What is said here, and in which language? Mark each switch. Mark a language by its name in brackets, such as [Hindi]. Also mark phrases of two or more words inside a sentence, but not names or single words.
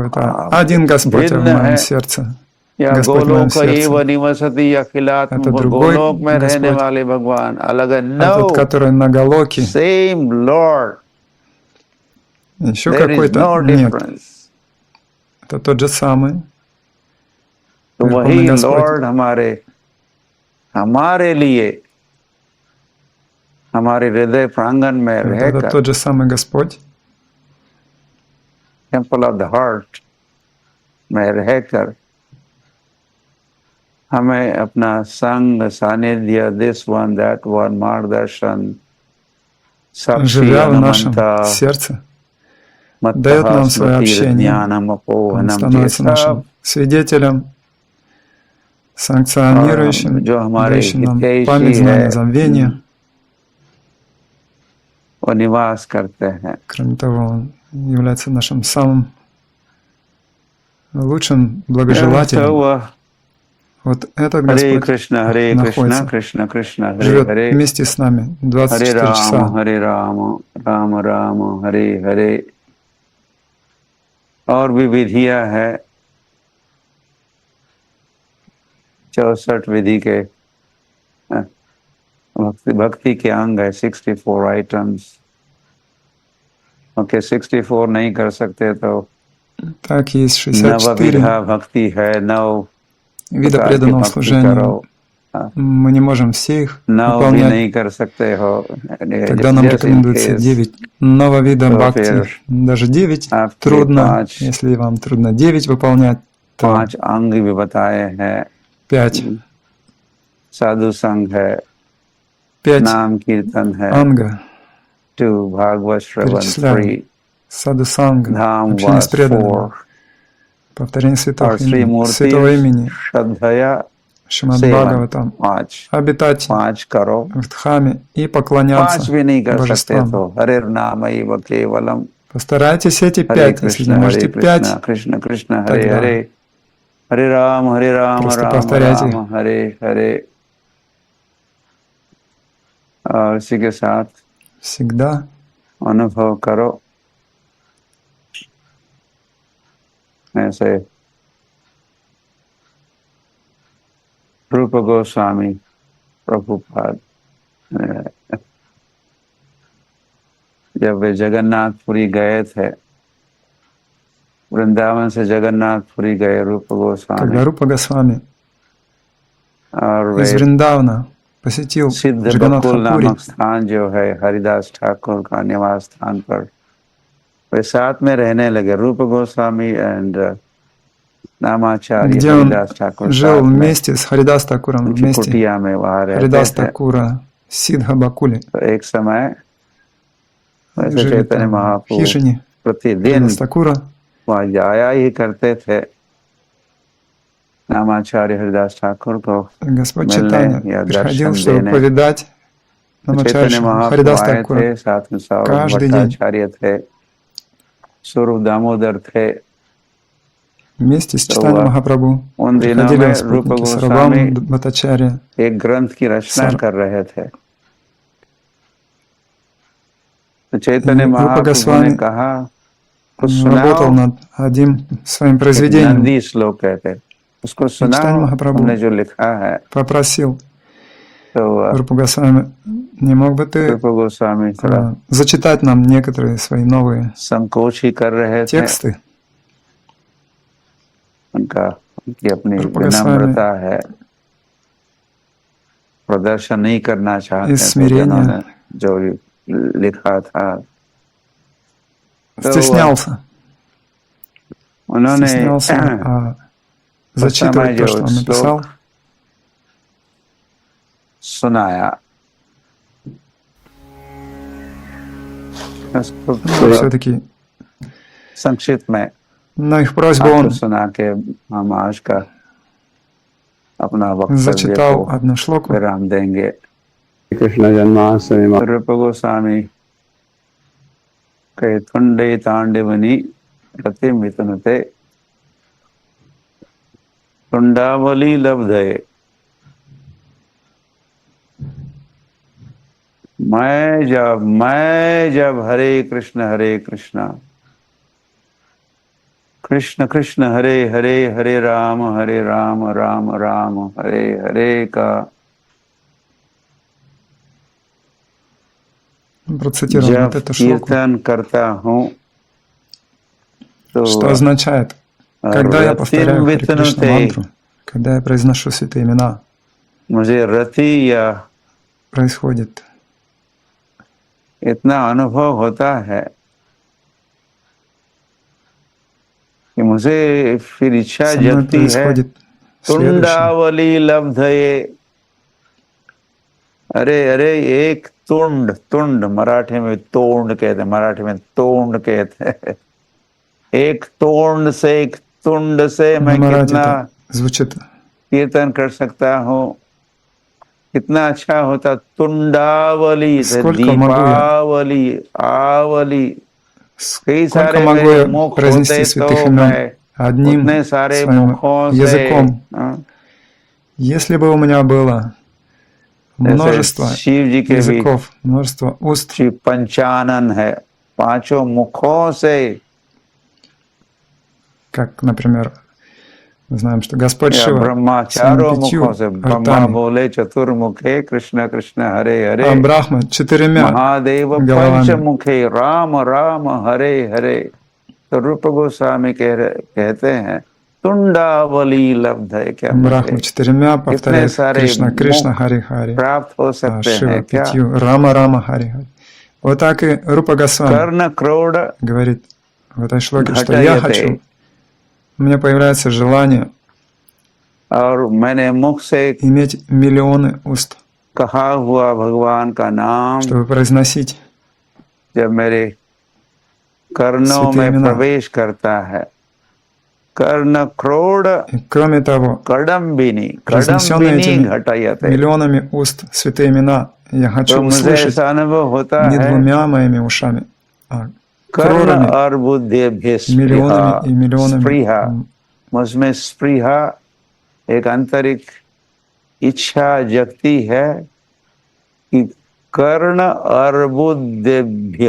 [Russian] Это один Господь в моем сердце. Господь в моем сердце. Это другой Господь. Этот, который на Галоке. Еще какой-то нет. Это тот же самый. [Hindi] वही लॉर्ड हमारे लिए हमारे हृदय प्रांगण में रहकर, [Russian] это тот же самый Господь, [English] temple of the heart [Hindi] में रहकर हमें अपना संग सानिध्य [English] this one that one मार्गदर्शन [Russian] живя в нашем сердце, дает нам свое общение. Он становится нашим свидетелем, санкционирующим, дающим нам память, знания, забвения. Кроме того, он является нашим самым лучшим благожелателем. Вот этот Господь находится, живет вместе с нами 24 часа. Харе Рама, Рама Рама, Харе Харе. [Hindi] और भी विधियां है, 64 विधि के भक्ति के अंग है, 64 आइटम्स. ओके, 64 नहीं कर सकते तो [Russian] так есть 64 [Hindi] भक्ति है, 9 [Russian] вида преданного служения. Мы не можем все их выполнять. Тогда нам рекомендуется 9 нового вида бхакти. Даже 9 трудно. Если вам трудно 9 выполнять, то 5. [Hindi] साधु संघ है, 5 नाम कीर्तन है, [Russian] анга, [Hindi] 2 भागवत श्रवण, 3 [Russian] саду санга, [Hindi] धाम [Russian] общение с [Hindi] वास, [Russian] преданными, 4 повторение [Hindi] और [Russian] святых [Hindi] श्री [Russian] имен, [Hindi] मूर्ति [Russian] святого имени, [Hindi] श्रद्धया [Russian] Шримад [Hindi] सेवन, [Russian] Бхагаватам, 5 обитать [Hindi] 5 करो, [Russian] в Дхаме и 5 поклоняться [Hindi] भी नहीं कर सकते [Russian] божествам. [Hindi] तो हरे नाम एव केवलम, [Russian] Постарайтесь эти [Hindi] हरे [Russian] 5, если не можете [Hindi] कृष्ण [Russian] 5, [Hindi] कृष्ण कृष्ण हरे [Russian] тогда [Hindi] हरे, हरे राम [Russian] просто [Hindi] राम [Russian] повторяйте [Hindi] राम [Russian] их. [Hindi] हरे हरे। और इसी के साथ [Russian] Всегда [Hindi] अनुभव करो ऐसे रूप गोस्वामी प्रभुपाद जब वे जगन्नाथपुरी गए थे, वृंदावन से जगन्नाथपुरी गए रूप गोस्वामी, [Russian] когда Рупа Госвами [Hindi] और [Russian] из [Hindi] वे [Russian] Вриндавана посетил [Hindi] सिद्ध बकुल [Russian] Джаганнатхапури, [Hindi] नामक स्थान जो है हरिदास ठाकुर का निवास स्थान पर वे साथ में रहने लगे। रूप गोस्वामी एंड नामाचार्य [Russian] где он [Hindi] हरिदास ठाकुर [Russian] жил [Hindi] साथ में [Russian] вместе с Харидас Такуром, [Hindi] उनकी [Russian] вместе [Hindi] कुटिया में वहां रहते [Russian] Харидас [Hindi] थे। [Russian] Такура, Сидха Бакули, [Hindi] तो एक समय वैसे [Russian] жили [Hindi] चैतन्य [Russian] там в [Hindi] महाप्रभु [Russian] хижине [Hindi] प्रतिदिन [Russian] Харидас Такура. [Hindi] वहां जाया ही करते थे नामाचार्य हरिदास ठाकुर को [Russian] Господь [Hindi] मिलने [Russian] Чайтанья [Hindi] या [Russian] приходил, [Hindi] दर्शन [Russian] чтобы [Hindi] देने। [Russian] повидать [Hindi] चैतन्य [Russian] Намачарьи [Hindi] महाप्रभु [Russian] Харидас [Hindi] आए थे, [Russian] Такура [Hindi] साथ में सौरभ [Russian] каждый день. [Hindi] भट्टाचार्य थे, स्वरूप दामोदर थे। [Russian] Вместе с [Hindi] तो [Russian] Чайтаньей Махапрабху [Hindi] उन दिनों [Russian] приходили [Hindi] में [Russian] его [Hindi] रूप [Russian] спутники [Hindi] गोस्वामी [Russian] Сарвам Бхаттачарья. [Hindi] एक ग्रंथ की रचना कर रहे थे। तो चैतन्य [Russian] Рупа [Hindi] महाप्रभु ने [Russian] Госвами [Hindi] कहा कुछ [Russian] работал [Hindi] सुनाओ, [Russian] над одним своим [Hindi] एक [Russian] произведением. [Hindi] नंदी श्लोक कहते हैं, उसको [Russian] И Чайтанья [Hindi] सुनाओ, [Russian] Махапрабху [Hindi] हमने जो लिखा है। [Russian] попросил [Hindi] तो [Russian] Рупа Госвами, не мог бы ты [Hindi] रूप गोस्वामी थोड़ा [Russian] зачитать нам некоторые свои новые [Hindi] संकोच ही कर रहे थे, [Russian] тексты? [Hindi] उनकी अपनी [Russian] Рупа [Hindi] विनम्रता [Russian] Госвами [Hindi] है, प्रदर्शन नहीं करना चाहते [Russian] из [Hindi] थे [Russian] смирения [Hindi] जिन्होंने जो लिखा था। तो [Russian] стеснялся [Hindi] उन्होंने उस [Russian] зачитывать [Hindi] समय [Russian] то, [Hindi] जो [Russian] что он написал. [Hindi] श्लोक सुनाया [Russian] Но все-таки [Hindi] संक्षिप्त में [Russian] на их просьбу [Hindi] आपको [Russian] он [Hindi] सुना के हम आज का अपना वक्तव्य [Russian] зачитал [Hindi] को [Russian] одну шлоку. [Hindi] विराम देंगे। कृष्ण जन्माष्टमी [Sanskrit] रूप गोस्वामी के तुंडे तांडवनी रति मिथुनते तुंडावली लब्धये। [Hindi] मैं जब हरे कृष्ण कृष्ण कृष्ण हरे हरे, हरे राम राम राम हरे हरे का [Russian] Процитировал [Hindi] जब [Russian] вот эту шлоку, [Hindi] कीर्तन करता हूँ तो [Russian] что означает, когда я повторяю Харе Кришна мантру, когда я произношу святые имена, [Hindi] मुझे रति या [Russian] происходит [Hindi] इतना अनुभव होता है कि मुझे फिर इच्छा [Russian] со мной [Hindi] जगती है [Russian] происходит следующее. [Sanskrit] तुंडावली लब्धये। [Hindi] अरे अरे एक तुंड मराठी में तोंड कहते हैं, मराठी में तोंड कहते हैं। एक तोंड से एक तुंड से मैं कितना [Russian] звучит [Hindi] कीर्तन कर सकता हूँ, कितना अच्छा होता। तुंडावली से दीपावली आवली, कई सारे मेरे मुख होते तो मैं उतने सारे मुखों से, [Russian] если бы у меня было множество языков, множество уст, [Hindi] पंचानन है, पांचों मुखों से, [Russian] как, например, мы знаем, что Господь Шива [Hindi] ब्रह्मा चारों मुखों से, [Bangla] ব্রহ্মা বলে চতুর্মুখে কৃষ্ণ কৃষ্ণ হরে হরে, [Russian] а Брахма 4 [Bangla] মহাদেব পঞ্চমুখে রাম রাম হরে হরে। [Hindi] तो रूप गोस्वामी कहते हैं तुंडावली लब्ध है। क्या [Russian] Брахма 4 повторяет Кришна Кришна Хари Хари, [Hindi] प्राप्त हो सकते हैं क्या? [Russian] 5 Рама Рама Хари Хари. Вот так и Рупа Госвами [Sanskrit] कर्ण क्रोड़ [Russian] говорит в этой шлоке, что я хочу, у меня появляется желание [Hindi] और मैंने मुख से [Russian] иметь миллионы уст, [Hindi] कहा हुआ भगवान का नाम [Russian] чтобы произносить [Hindi] जब मेरे कर्णों में प्रवेश करता है, [Sanskrit] कर्ण क्रोड़ [Russian] кроме того, [Sanskrit] कड़म्बिनी घटायते, [Russian] миллионами уст святые имена я хочу услышать не двумя моими ушами, а крорами, миллионами и миллионами. [Hindi] मुझमें स्पृहा एक आंतरिक इच्छा जगती है कि [Sanskrit] कर्ण अर्बुदेभ्य